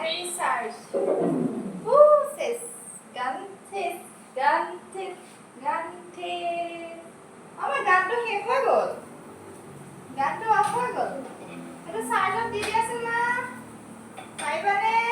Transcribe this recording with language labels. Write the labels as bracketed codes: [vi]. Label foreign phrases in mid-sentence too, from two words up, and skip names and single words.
[en] Battery charge. Sis. Gantis. Gantis. Gantis. [bn] আমার গানটা শেষ হয়ে গেল গানটা অফ হয়ে গেল এটা চার্জার দিয়ে আছে না পাইবানে